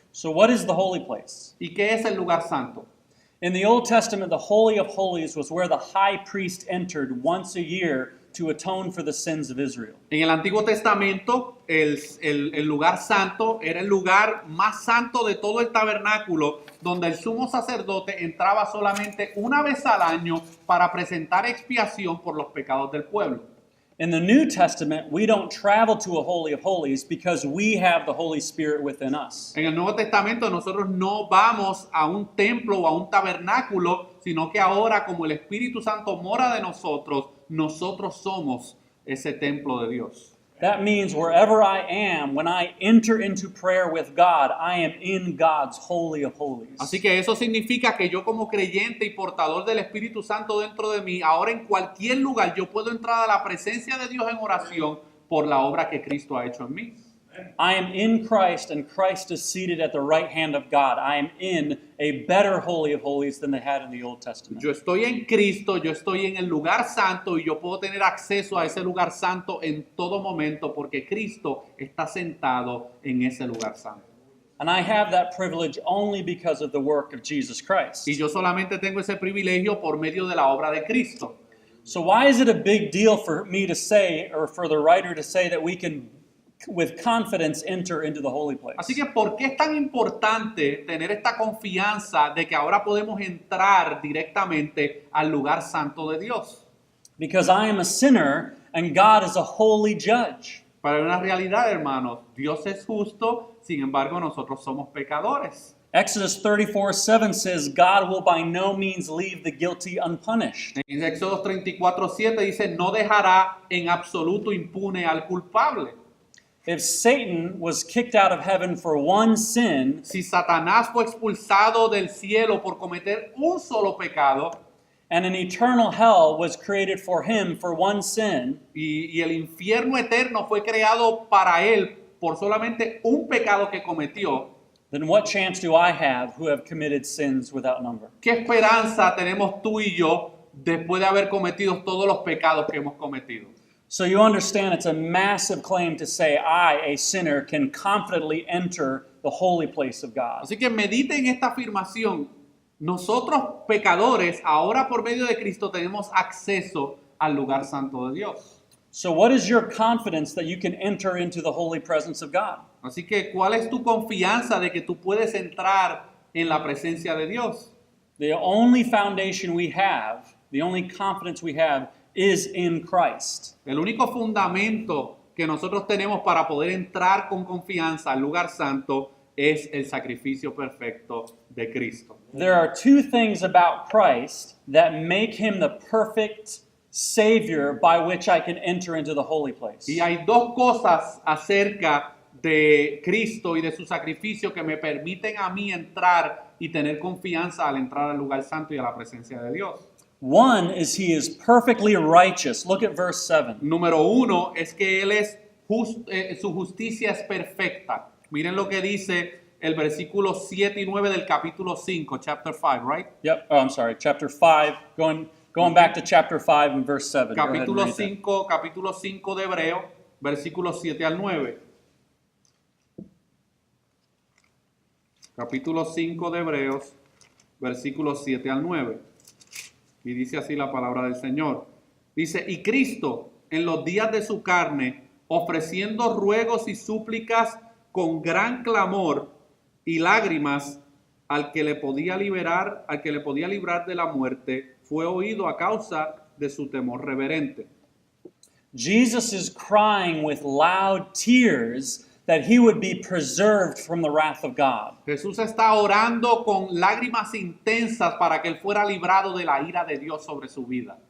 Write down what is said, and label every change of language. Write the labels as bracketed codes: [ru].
[en] So what is the holy place? [es] ¿Y qué es el lugar santo? [en] In the Old Testament, the Holy of Holies was where the high priest entered once a year to atone for the sins of Israel. [es] En el Antiguo Testamento, el lugar santo era el lugar más santo de todo el tabernáculo, donde el sumo sacerdote entraba solamente una vez al año para presentar expiación por los pecados del pueblo. [en] In the New Testament, we don't travel to a Holy of Holies because we have the Holy Spirit within us. [es] En el Nuevo Testamento nosotros no vamos a un templo o a un tabernáculo, sino que ahora como el Espíritu Santo mora de nosotros, nosotros somos ese templo de Dios. [en] That means wherever I am, when I enter into prayer with God, I am in God's Holy of Holies. [es] Así que eso significa que yo como creyente y portador del Espíritu Santo dentro de mí, ahora en cualquier lugar yo puedo entrar a la presencia de Dios en oración por la obra que Cristo ha hecho en mí. [en] I am in Christ, and Christ is seated at the right hand of God. I am in a better Holy of Holies than they had in the Old Testament. [es] Yo estoy en Cristo, yo estoy en el lugar santo y yo puedo tener acceso a ese lugar santo en todo momento porque Cristo está sentado en ese lugar santo. [en] And I have that privilege only because of the work of Jesus Christ. [es] Y yo solamente tengo ese privilegio por medio de la obra de Cristo. [en] So why is it a big deal for me to say, or for the writer to say, that we can with confidence enter into the holy place? [es] Así que, ¿por qué es tan importante tener esta confianza de que ahora podemos entrar directamente al lugar santo de Dios? [en] Because I am a sinner and God is a holy judge. [es] Para una realidad, hermanos, Dios es justo, sin embargo nosotros somos pecadores. [en] Exodus 34:7 says, God will by no means leave the guilty unpunished. [es] En Éxodo 34:7 dice, no dejará en absoluto impune al culpable. [en] If Satan was kicked out of heaven for one sin, [es] Si Satanás fue expulsado del cielo por cometer un solo pecado, [en] and an eternal hell was created for him for one sin, [es] y el infierno eterno fue creado para él por solamente un pecado que cometió, [en] then what chance do I have who have committed sins without number? [es] ¿qué esperanza tenemos tú y yo después de haber cometido todos los pecados que hemos cometido? [en] So you understand it's a massive claim to say I, a sinner, can confidently enter the holy place of God. [es] Así que mediten esta afirmación. Nosotros pecadores, ahora por medio de Cristo, tenemos acceso al lugar santo de Dios. [en] So what is your confidence that you can enter into the holy presence of God? [es] Así que, ¿cuál es tu confianza de que tú puedes entrar en la presencia de Dios? [en] The only foundation we have, the only confidence we have, is in Christ. [es] El único fundamento que nosotros tenemos para poder entrar con confianza al lugar santo es el sacrificio perfecto de Cristo. [en] There are two things about Christ that make him the perfect Savior by which I can enter into the holy place. [es] Y hay dos cosas acerca de Cristo y de su sacrificio que me permiten a mí entrar y tener confianza al entrar al lugar santo y a la presencia de Dios. [en] One is he is perfectly righteous. Look at verse 7. [es] Número uno es que Él es su justicia es perfecta. Miren lo que dice el versículo 7 y 9 del capítulo 5, [en] chapter 5, right? Yep. Oh, I'm sorry. Chapter 5. Going back to chapter 5 and verse 7. Go ahead and [es] Capítulo [en] read that. [es] 5, capítulo 5 de Hebreo, versículos 7 al 9. Capítulo 5 de Hebreos, versículos 7 al 9. Y dice así la palabra del Señor. Dice, y Cristo en los días de su carne, ofreciendo ruegos y súplicas con gran clamor y lágrimas al que le podía librar de la muerte, fue oído a causa de su temor reverente. [en] Jesus is crying with loud tears that he would be preserved from the wrath of God. [es] Jesús está orando con lágrimas intensas para que él fuera librado de la ira de Dios sobre su vida.